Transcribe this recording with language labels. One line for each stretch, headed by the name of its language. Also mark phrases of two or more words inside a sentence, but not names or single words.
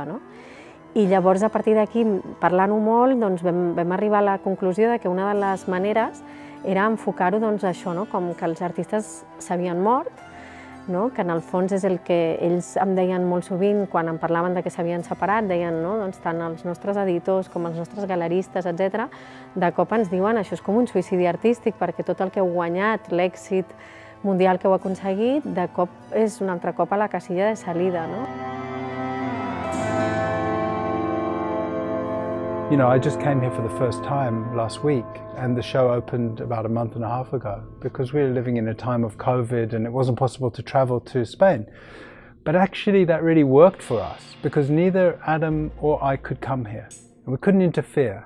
Catalan: I llavors, a partir d'aquí, parlant-ho molt, vam arribar a la conclusió que una de les maneres era enfocar-ho això, com que els artistes s'havien mort, que en el fons és el que ells em deien molt sovint quan em parlaven que s'havien separat, deien tant els nostres editors com els nostres galeristes, etc., de cop ens diuen això és com un suïcidi artístic perquè tot el que heu guanyat, l'èxit mundial que heu aconseguit, de cop és un altre cop
Spanish: a la casilla de salida.
English: You know, I just came here for the first time last week and the show opened about a month and a half ago because we were living in a time of COVID and it wasn't possible to travel to Spain. But actually that really worked for us because neither Adam or I could come here and we couldn't interfere.